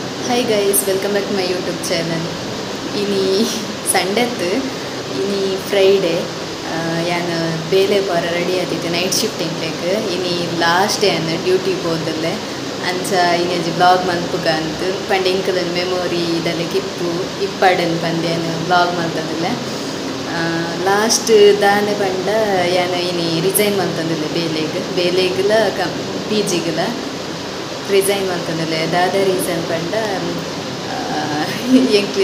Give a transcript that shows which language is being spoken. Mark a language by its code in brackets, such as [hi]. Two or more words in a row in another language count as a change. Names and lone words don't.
[en] Hi guys, welcome back to my YouTube channel. [tcy] Ini Sunday ini Friday. ಯಾನು ಬೇಲೆ ಬರ ರೆಡಿ ಆದಿತ್ತು [en] night shifting [tcy] ಲೆಕ್ ಇನಿ [en] last day [tcy] ಅನ್ನು ಡ್ಯೂಟಿ ಹೋದಲ್ಲೇ ಅಂಚ ಇನ್ನೊಂದು ಬ್ಲಾಗ್ ಮಲ್ಪುಗ ಅಂತ ಪಂಡ ಇಂಕದ ಮೆಮೊರಿ ಇದೆಲ್ಲ ಕಿಪ್ಪು ಇಪ್ಪಡನ್ ಪಂದ್ಯನು ಬ್ಲಾಗ್ ಮಲ್ತದಲ್ಲೇ ಲಾಸ್ಟ್ ದಾನೆ ಪಂಡ ಯಾನು ಇನಿ ರಿಸೈನ್ ಮಲ್ತಂದಿಲ್ಲ ಬೇಲೆಗ್ಲ ಪಿ ಜಿಗಲ ರಿಸೈನ್ ಮಲ್ತಂದಿಲ್ಲ ದಾದ ರೀಸನ್ ಪಂಡ ಎಂಕ್ಲಿ